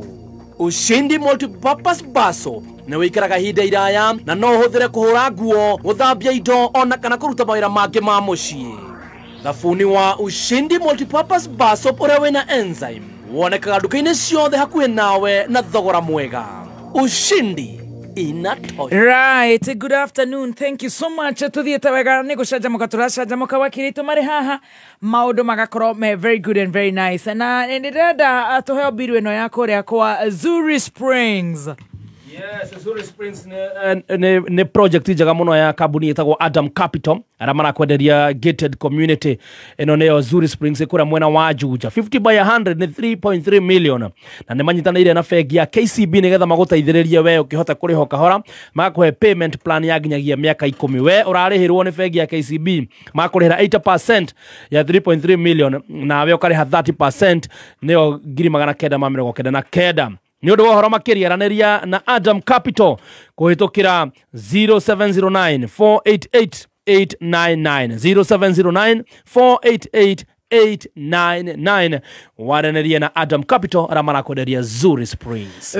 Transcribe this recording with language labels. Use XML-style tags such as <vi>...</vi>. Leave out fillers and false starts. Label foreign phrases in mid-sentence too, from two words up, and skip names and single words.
<ki>Ushindi Multipurpose Baso nĩ wĩikaraga ihinda iraya na no ũhũthĩre kũhũra nguo, gũthambia indo ona kana kũruta mawĩra mangĩ ma mũciĩ. Thabuni wa Ushindi Multipurpose Baso ũrĩa wĩna enzyme wonekaga nduka-inĩ ciothe hakuhĩ nawe na thogora mwega. Ushindi</ki> <en>Right, good afternoon. Thank you so much.</en> <ki>Tuthiete wega ni gucanjamuka turacanjamuka wakiritu mari haha maundu magakorwo me</ki> <en>very good and very nice.</en> <ki>Na ndirenda tuheo biru eno yako ria kwa Zuri Springs. Yes, Zuri Springs ne project njega muno ya kambuni itagwo Adam Capital ara marakwenderia</ki> <en>gated community</en> <ki>eno neo Zuri Springs ikura mwena wa Juja 50 by 100 ni 3.3 million na ne manyitanĩire na bengi ya KCB nigetha maguteithĩrĩrie we ukihota kuriho kahora makuhe</ki> <en>payment plan</en> <ki>ya nginyagia miaka 10 we urarĩhĩrwo ni bengi ya KCB makurĩhĩra 80% ya 3.3 million na we ukariha 30% neo 999 ni undu wohoro makiria raneria na Adam Capital kuhitukira 0709 488 899 0709 488 wareneria na Adam Capital ramara kwenderia Zuri Springs.</ki>